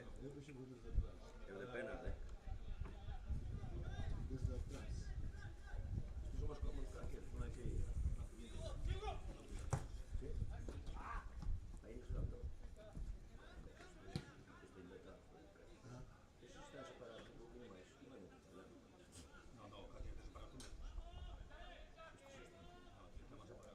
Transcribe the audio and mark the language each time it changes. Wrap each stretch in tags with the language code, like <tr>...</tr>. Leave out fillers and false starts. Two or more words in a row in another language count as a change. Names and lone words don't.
<es>Es de pena, ¿eh? Desde atrás. Estos son más cómodos que aquellos, no hay que ir. ¿Sí? Ahí no se lo han dado. Está inventado. Esos están separados</es> <gl>un pouco máis. Non hai moito problema.</gl> <es>No, casi te separas tú. Estos están más separados.</es>